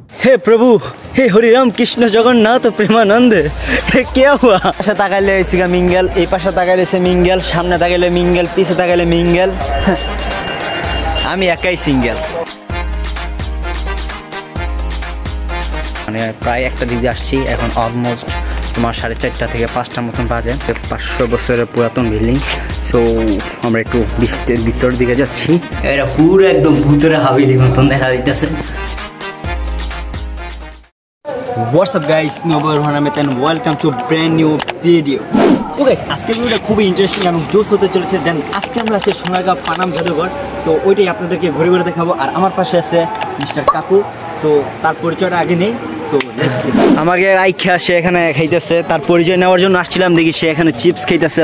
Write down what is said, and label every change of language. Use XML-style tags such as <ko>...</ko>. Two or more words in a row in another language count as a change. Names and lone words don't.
<hi>हे प्रभु, हे हरिराम कृष्ण जगन्नाथ प्रेमानंद, क्या हुआ?</hi> <bn>पाशे ताकाइले हইছিগা মিঙ্গেল, এই পাশে তাকাইলে সে মিঙ্গেল, সামনে তাকাইলে মিঙ্গেল, পিছে তাকাইলে মিঙ্গেল। আমি একাই সিঙ্গেল। মানে প্রায় একটা দিকে আসছি, এখন অলমোস্ট তোমার 4:30 থেকে 5টা মতন বাজে। 500 বছরের পুরাতন বিল্ডিং। সো আমরা একটু ভিতর দিকে যাচ্ছি। এটা পুরো একদম ভূতের হাভেলি মতন দেখা যাইতেছে।</bn> <en>What's up guys, me Obar Hamid and welcome to a brand new video. So guys,</en> <bn>আজকের ভিডিওটা খুবই ইন্টারেস্টিং এবং জোস হতে চলেছে। দেন আজকে আমরা আছি সোনারগাঁও পানাম জাদুঘর। সো ওইটাই আপনাদেরকে ঘুরে ঘুরে দেখাবো। আর আমার পাশে আছে মিস্টার কাকু। সো তার পরিচয়টা আগে নেই। সো আমাকে আইখা সে এখানে খাইতেছে, তার পরিচয় নেওয়ার জন্য আসছিলাম, দেখি সে এখানে চিপস খাইতেছে।</bn>